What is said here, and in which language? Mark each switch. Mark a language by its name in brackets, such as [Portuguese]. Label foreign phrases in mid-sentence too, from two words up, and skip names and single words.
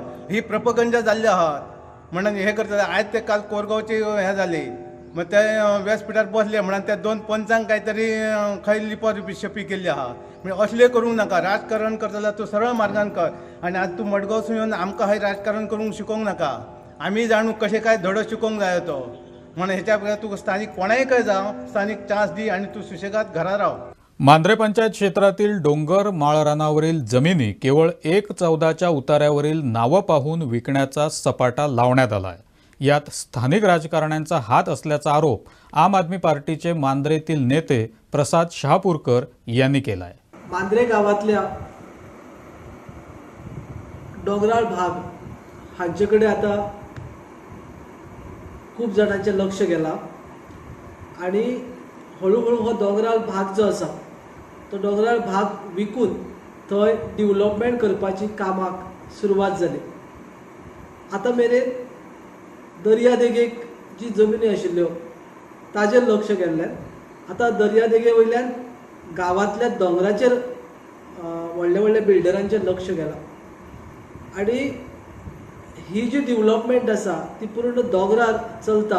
[Konkani] ही प्रपगंडा जाल्ली आहात म्हणून हे करता. आयज ते काल कोरगांवचे हे जाले मग ते व्यासपिठार बसले म्हणून त्या 2 पंचांक काहीतरी खंय लिपी केल्ली आहा. म्हणजे असले करूंक नाका. राजकारण करता जाल्यार तूं सरळ मार्गान कर. आनी आतां तूं मडगांवसून येवन आमकां हय राजकारण करूंक शिकोवंक नाका. आमी जाणू कशें काय धडो शिकोवंक जाय तो. म्हणून हेच्या तुका स्थानिक कोणाकय जावं स्थानिक चान्स दी आनी तूं सुशेगाद घरा राव. [Marathi] मांद्रे पंचायत क्षेत्रातील डोंगर माळरानावरील जमिनी केवळ 1/14च्या उतार्यावरील नावं पाहून विकण्याचा सपाटा लावण्यात आलाय. यात स्थानिक राजकारण्यांचा हात असल्याचा आरोप आम आदमी पार्टीचे मांद्रेतील नेते प्रसाद शहापूरकर यांनी केलाय. [Konkani] मांद्रे गावातल्या डोंगराळ भाग हांचेकडे आता खूप जणांचे लक्ष गेला आणि हळूहळू हो डोंगराळ भाग जो आसा तो डोंगराळ भाग विकून थंय डेव्हलपमेंट करपाची कामाक सुरवात जाली. आतां मेरेन दर्या देगेक जी जमिनी आशिल्ल्यो ताजेर लक्ष गेल्ल्यान आतां दर्या देगे वयल्यान गांवांतल्या दोंगराचेर व्हडल्या व्हडल्या बिल्डरांचेर लक्ष गेलां आनी ही जी डेव्हलपमेंट आसा ती पूर्ण दोंगरार चलता.